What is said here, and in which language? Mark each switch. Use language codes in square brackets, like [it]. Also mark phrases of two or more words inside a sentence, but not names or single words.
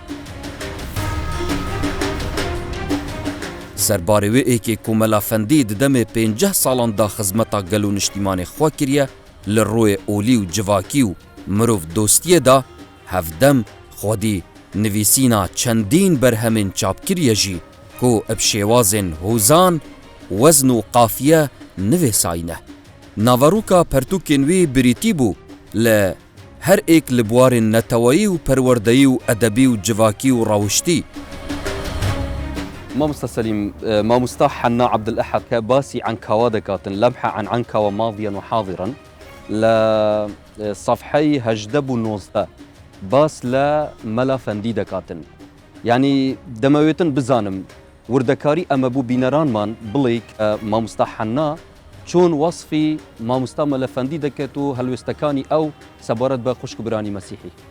[ku] سەربارەوەیەکێک و مەلافەندی ددەمێ 50 ساڵاندا خزمەتا گەل و نیشتیمانی خوا کردە لە ڕۆیە ئۆلی و جڤاکی و مرۆڤ دۆستیەدا هەفدەم خودی نویسینا چەندین بەرهەمین چاپکریە ژی کۆ ئەب شێوازên هۆزان وەزن و قافیە نوێساینە. ناڤەڕووکا پەرتووکên wê birîtî bû لە هەر ئێک li buwarên netewayî û perwerdeyî û edebî û civakî û rawiştî. [ckb] مامۆستا سەلیم، مامۆستا حنا عەبدولئەحەد کە باسی عنکاوا دەکاتن لەمحە عن عنکاوا ماضیەن و حاضرن لە سەفحەی 18 و 19 باس لە مەلافەندی دەکاتن. یعنی دەمەوێتن بزانم وردەکاری ئەمە بوو بینەرانمان بڵێ مامۆستا حنا چۆن وەصفی مامۆستا مەلەفەندی دەکات و هەلوێستەکانی ئەو سەبارەت بە خوشکبرانی مەسیحی.